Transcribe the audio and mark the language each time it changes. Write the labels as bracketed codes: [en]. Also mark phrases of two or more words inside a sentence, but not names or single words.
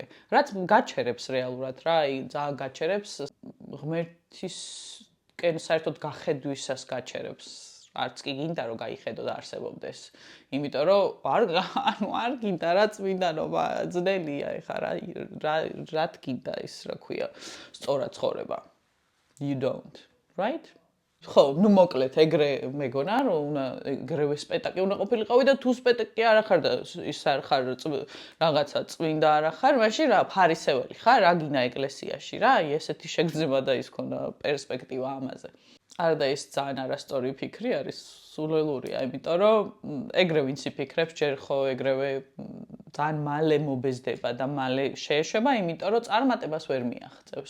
[ka] რაც გაჩერებს რეალურად რა, აი ძალიან გაჩერებს ღმერთისკენ საერთოდ გახედვისას გაჩერებს. არც კი გინდა რომ გაიხედო და არსებობდეს. იმიტომ რომ არ გინდა რა წმინდანობა ძნელია ეხა რა გინდა ის რა ქვია სწორად ცხოვრება. [en] You don't, right? [ka] ხო, ნუ მოკლედ ეგრე მეგონა რომ უნდა ეგრევე სპეტაკი უნდა ყოფილიყავი და თუ სპეტაკი არ ხარ და ის არ ხარ რაღაცა წმინდა არ ხარ, მაშინ რა ფარისეველი ხარ, რა გინდა ეკლესიაში რა, აი ესეთი შეგრძნება და ის ქონდა პერსპექტივა ამაზე. არა და ეს ძალიან არასწორი ფიქრი არის, სულელურია, იმიტომ რომ ეგრე ვინც იფიქრებს, ჯერ ხო ეგრევე ძალიან მალე მობეზდება და მალე შეეშვება, იმიტომ რომ წარმატებას ვერ მიაღწევს.